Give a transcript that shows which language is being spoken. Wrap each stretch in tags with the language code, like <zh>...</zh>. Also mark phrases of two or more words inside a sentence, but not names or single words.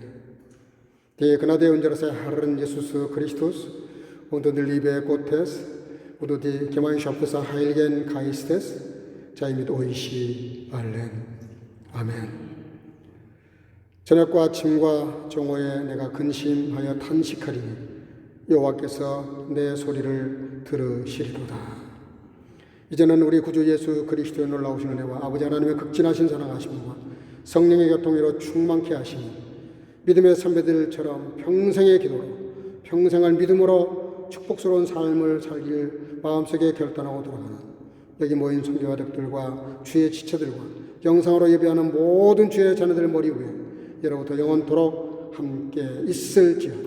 <de>Die Gnade unseres Herrn Jesus Christus und die Liebe Gottes und die Gemeinschaft des Heiligen Geistes sei mit euch allen. Amen.</de> <ko>저녁과 아침과 정오에 내가 근심하여 탄식하리니 여호와께서 내 소리를 들으시리로다. 이제는 우리 구주 예수 그리스도의 놀라우신 은혜와 아버지 하나님의 극진하신 사랑하심과 성령의 교통으로 충만케 하시니 믿음의 선배들처럼 평생의 기도로 평생을 믿음으로 축복스러운 삶을 살길 마음속에 결단하고 돌아가는 여기 모인 성교가족들과 주의 지체들과 영상으로 예배하는 모든 주의 자녀들 머리 위에 예로부터 영원토록 함께 있을지어다.</ko>